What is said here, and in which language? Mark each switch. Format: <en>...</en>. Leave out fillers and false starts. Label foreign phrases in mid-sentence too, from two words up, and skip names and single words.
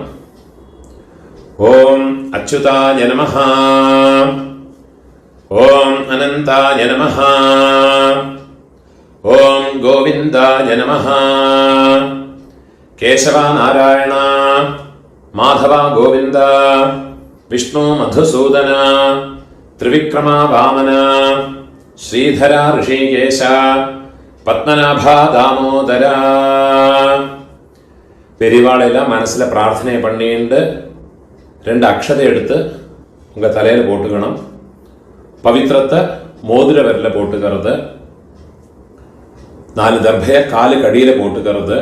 <sa>ओम् अच्युताय नमः, ओम् अनन्ताय नमः, ओम् गोविन्दाय नमः, केशव नारायण माधव गोविन्द, विष्णु मधुसूदन, ത്രിവിക്രമ വാമന, ശ്രീധര ഋഷികേശ, പത്മനാഭ ദാമോദര.</sa> <ta>பெரியவாளெல்லாம் மனசுல பிரார்த்தனை பண்ணிட்டு 2 அக்ஷதை எடுத்து உங்க தலையில போட்டுக்கணும். பவித்திரத்தை மோதிர விரல போட்டுக்கிறது. 4 தர்பைய காலு கடியில போட்டுக்கிறது.</ta>